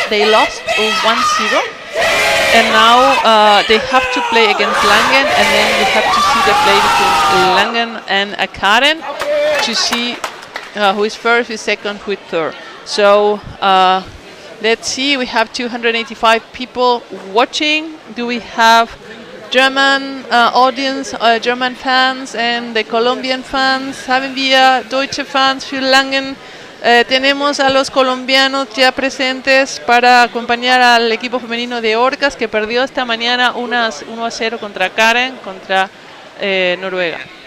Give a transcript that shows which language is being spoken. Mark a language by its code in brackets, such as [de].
[en] They lost 1-0. And now they have to play against Langen, and then we have to see the play between Langen and Akaren to see who is first, who is second, who is third. So let's see, we have 285 people watching. Do we have German audience, German fans and the Colombian fans? [de] Haben wir deutsche Fans für Langen? [es] Tenemos a los colombianos ya presentes para acompañar al equipo femenino de Orcas, que perdió esta mañana 1-0 contra Karen, contra Noruega.